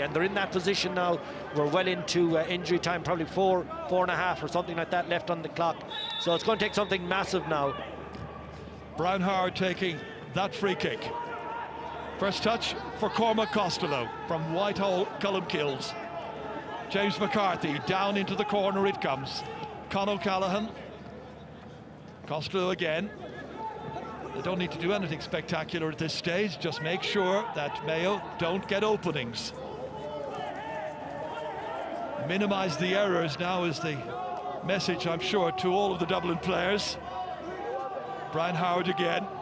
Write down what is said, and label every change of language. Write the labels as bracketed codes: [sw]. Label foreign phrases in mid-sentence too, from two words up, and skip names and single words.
[en] And they're in that position now. We're well into injury time, probably 4.5 or something like that left on the clock. So it's going to take something massive now. Brian Howard taking that free kick. First touch for Cormac Costello from Whitehall, Cullen-Kills. James McCarthy down into the corner it comes. Con O'Callaghan. Costello again. They don't need to do anything spectacular at this stage, just make sure that Mayo don't get openings. Minimise the errors now is the message, I'm sure, to all of the Dublin players. Brian Howard again.